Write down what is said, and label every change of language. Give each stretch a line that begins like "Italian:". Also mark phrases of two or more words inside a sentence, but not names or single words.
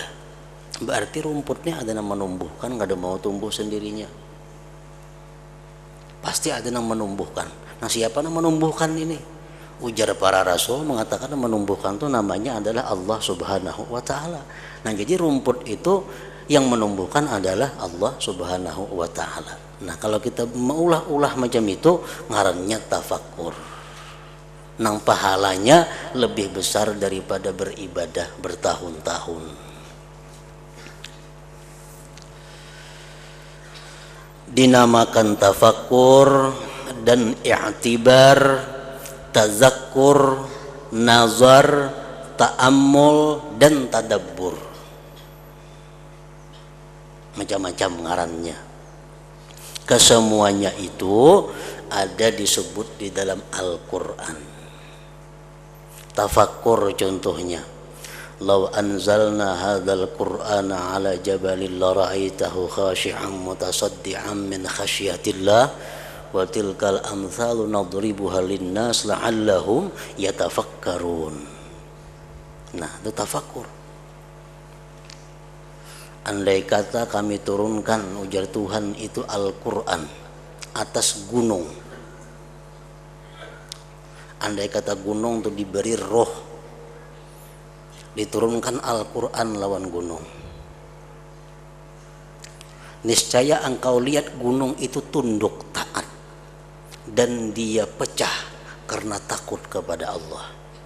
Banjar: Berarti rumputnya ada yang menumbuhkan, nggak ada mau tumbuh sendirinya. Pasti ada yang menumbuhkan. Nah, siapa yang menumbuhkan ini? Ujar para rasul mengatakan menumbuhkan itu namanya adalah Allah Subhanahu wa Ta'ala. Nah, jadi rumput itu yang menumbuhkan adalah Allah Subhanahu wa Ta'ala. Nah, kalau kita meulah-ulah macam itu, ngarannya tafakkur. Nang pahalanya lebih besar daripada beribadah bertahun-tahun. Dinamakan tafakkur dan i'tibar, tazakkur, nazar, ta'ammul, dan tadabbur. Macam-macam ngarannya. Kesemuanya itu ada disebut di dalam Al-Quran. Tafakkur contohnya,
Arabic: لو أنزلنا هذا القرآن على جبل لرأيته خاشعا متصدعا من خشية الله وتلك الأمثال نضربها للناس لعلهم يتفكرون.
Banjar: Nah, itu tafakkur. Andai kata kami turunkan, ujar Tuhan, itu Al-Quran atas gunung. Andai kata gunung itu diberi roh, diturunkan Al-Quran lawan gunung, niscaya engkau lihat gunung itu tunduk taat dan dia pecah karena takut kepada Allah.